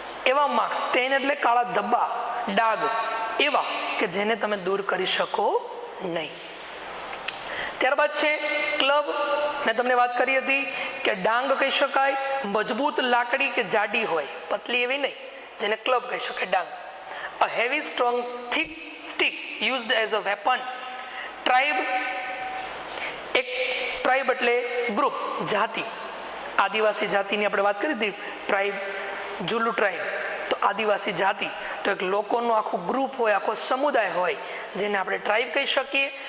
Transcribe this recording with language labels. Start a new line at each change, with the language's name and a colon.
Gujarati: એવા marks, stain એટલે કાળા ધબ્બા, ડાઘ એવા કે જેને તમે દૂર કરી શકો નહીં. ત્યારબાદ છે ક્લબ, મેં તમને વાત કરી હતી કે ડાંગ કહી શકાય મજબૂત લાકડી કે જાડી હોય, પતલી એવી નહીં, જેને ક્લબ કહી શકાય, Dang.
English: A heavy strong thick stick used as a weapon.
Gujarati: Tribe, એક ટ્રાઇબ એટલે ગ્રુપ, જાતિ, આદિવાસી જાતિની આપણે વાત કરી હતી. ટ્રાઇબ, ઝુલુ ટ્રાઇબ તો આદિવાસી જાતિ, તો એક લોકોનું આખું ગ્રુપ હોય, આખો સમુદાય હોય જેને આપણે ટ્રાઇબ કહી શકીએ.